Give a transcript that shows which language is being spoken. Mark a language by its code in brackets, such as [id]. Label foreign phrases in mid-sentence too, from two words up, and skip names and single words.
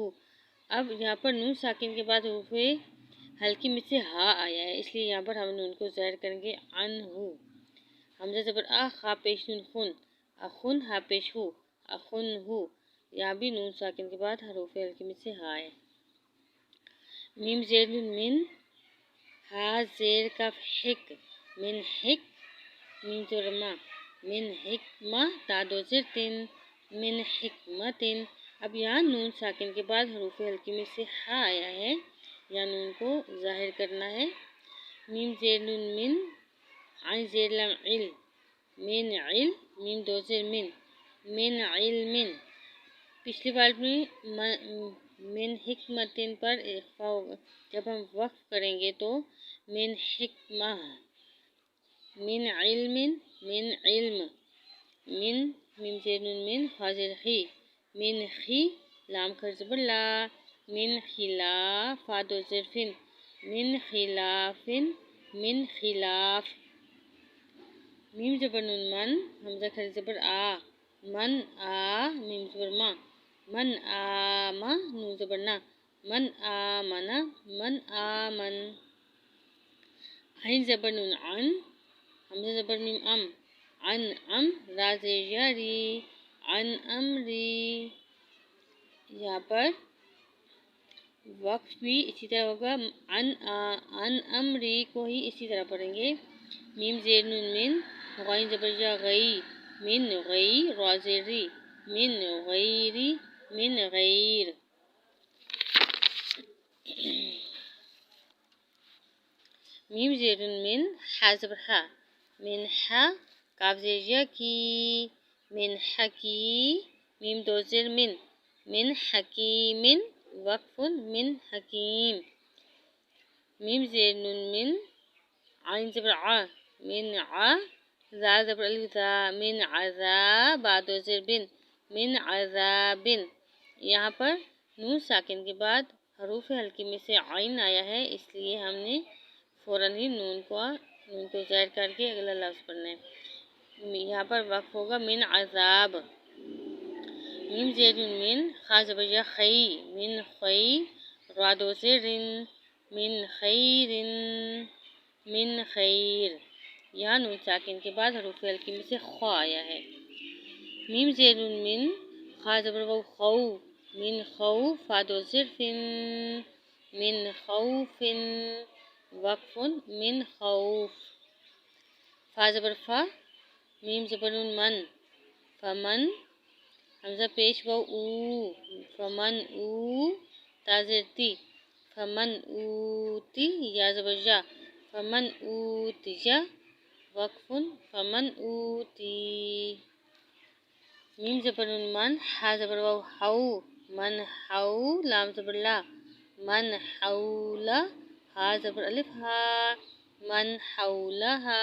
[ur] اب یہاں پر نون ساکن کے بعد حروف ہلکی میں سے ہا آیا ہے، اس لیے یہاں پر ہم نون کو ظاہر کریں گے عن ہو۔ حمزہ زبر آ، خا پیش نون خن، اخن، ہا پیش ہو، اخن ہو۔ یہاں بھی نون ساکن کے بعد حروف ہلکی میں سے ہا ہے۔ میم زیر نون من، ہا زیر کف حک، من حک، میم زبر ما، من حکمہ، تا دو زیر تن، من حکمتن۔ اب یہاں نون ساکن کے بعد حروف ہلکی میں سے ہا آیا ہے، یا نون کو ظاہر کرنا ہے۔ میم زیر نون من، عین زیر لام عل، من عل، میم دو زیر من، من علم۔ پچھلی بار میں من حکمتن پر اخفا ہوگا، جب ہم وقف کریں گے تو من حکمہ، من علم، من علم، من، میم زیر نون من، خا زیر خی، من خی، لام کھڑ زبر لا، من خلاف، فا دو زیر فن، من خلافن، من خلاف۔ میم زبر نون من، حمزہ کھڑی زبر آ، من آ، میم زبر ما، من آما، نون زبر نا، من آمنہ، من آمن۔ عین زبر نون عن، حمزہ زبر میم ام، عن ام، را زیر یا ری، عن امری۔ یہاں پر وقف بھی اسی طرح ہوگا، عن امری کو ہی اسی طرح پڑھیں گے۔ میم زیر نون من، غین زبر یا غی، من غی، را زیر ری، من غیری، من غیر۔ میم زیر نون من، ہا زبر ہا، من ہا، کاف زیر یا کی، من حکی، میم دو زیر من، من حکیم، وقف، من حکیم۔ میم زیر نون من، عین زبر ع، من ع، ذا زبر الف ذا، من عذاب، با دو زیر بن، من عذابن۔ یہاں پر نون ساکن کے بعد حروف ہلکی میں سے عین آیا ہے، اس لیے ہم نے فوراً ہی نون کو ظاہر کر کے اگلا لفظ پڑھنا ہے۔ یہاں پر وقف ہوگا من عذاب۔ میم زیر نون من خا زبر یا خی من خی را دو زیر رن من خیرن من خیر. یہاں نون ساکن کے بعد حروف ہلکی میں سے خا آیا ہے. میم زیر نون من خا زبر واو خو من خو فا دو زیر فن من خوف وقف من خوف. فا زبر فا میم زبر نون من فمن حمزہ پیش واو او فمن او تا زیر تی فمن اوتی یا زبر جا فمن اوتیا وقف فمن اوتی. میم زبر نون من حا زبر واو حو من حو لام زبر لا من حولا ہا زبر الف ہا من حولہا.